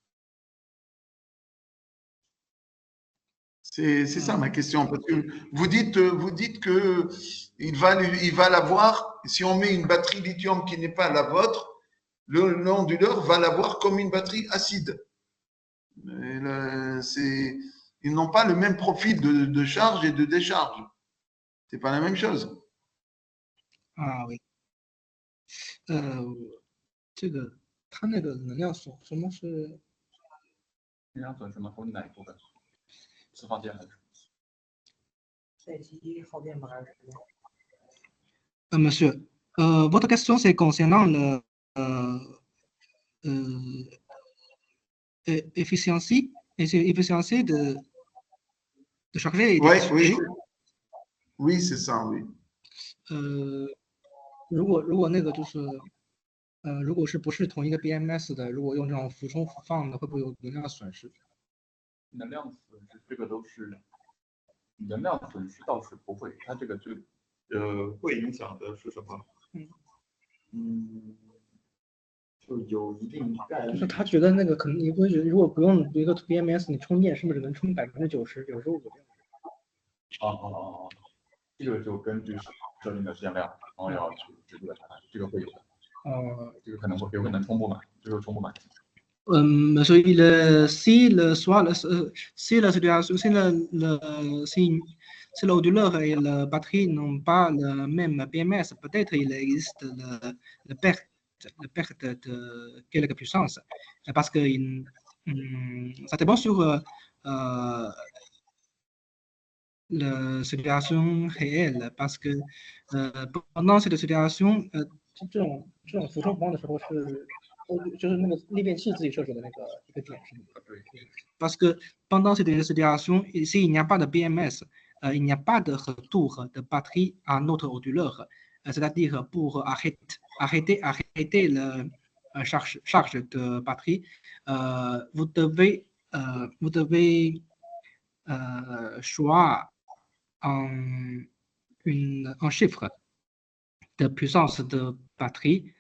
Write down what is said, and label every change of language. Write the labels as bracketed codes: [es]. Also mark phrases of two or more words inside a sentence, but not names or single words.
[fr] C'est ça ma question, parce que vous dites que il va l'avoir, si on met une batterie lithium qui n'est pas la vôtre, l'onduleur va l'avoir comme une batterie acide. Ils n'ont pas le même profil de charge et de décharge. C'est pas la même chose. Ah oui. [zh] 这个它那个能量损什么是？能量损失能从哪一部分？释放电还是？待机耗电吗？还是什么 ？ [fr] Monsieur, votre question c'est concernant le efficiency de charger et de distribuer. Oui, c'est ça, oui. [zh] 如果那个就是如果是不是同一个 BMS 的，如果用这种俯冲俯放的，会不会有能量损失？能量损失这个都是能量损失倒是不会，它这个就会影响的是什么？就有一定概率。就是他觉得那个可能你会觉得，如果不用一个 BMS，你充电是不是只能充90%、95%这样？这个就根据设定的时间量，然后要去制作它，这个会有的。这个可能会有可能充不满，最后充不满。 [fr] 所以 si le situation, si l'onduleur et la batterie n'ont pas le même BMS, peut-être il existe le perte de quelque puissance. Parce que ça dépend sur la situation réelle. Parce que pendant cette situation, [zh] 这种浮冲方的时候是。就是那个裂变器自己设置的那个一个点是吗？对。 [fr] Parce que pendant cette situation, s'il n'y a pas de BMS, il n'y a pas de retour de batterie à notre onduleur. C'est-à-dire pour arrêter la charge de batterie, vous devez choisir un chiffre de puissance de batterie.